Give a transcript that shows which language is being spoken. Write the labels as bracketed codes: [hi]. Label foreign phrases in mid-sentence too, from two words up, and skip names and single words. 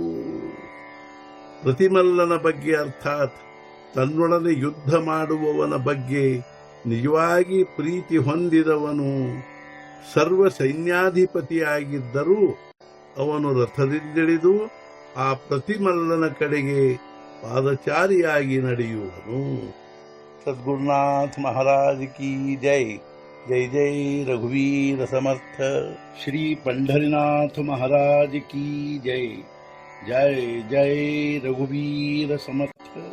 [kn] ಪ್ರತಿಮಲ್ಲನ ಬಗ್ಗೆ ಅರ್ಥಾತ್ ತನ್ನೊಡನೆ ಯುದ್ಧ ಮಾಡುವವನ ಬಗ್ಗೆ ನಿಜವಾಗಿ ಪ್ರೀತಿ ಹೊಂದಿದವನು ಸರ್ವ ಸೈನ್ಯಾಧಿಪತಿಯಾಗಿದ್ದರೂ ಅವನು ರಥದಿಂದಿಳಿದು ಆ ಪ್ರತಿಮಲ್ಲನ ಕಡೆಗೆ ಪಾದಚಾರಿಯಾಗಿ ನಡೆಯುವನು. [hi] सद्गुरुनाथ महाराज की जय. [mr] जय जय रघुवीर समर्थ. [hi] ಶ್ರೀ पंढरीनाथ महाराज की जय. [mr] जय जय रघुवीर समर्थ.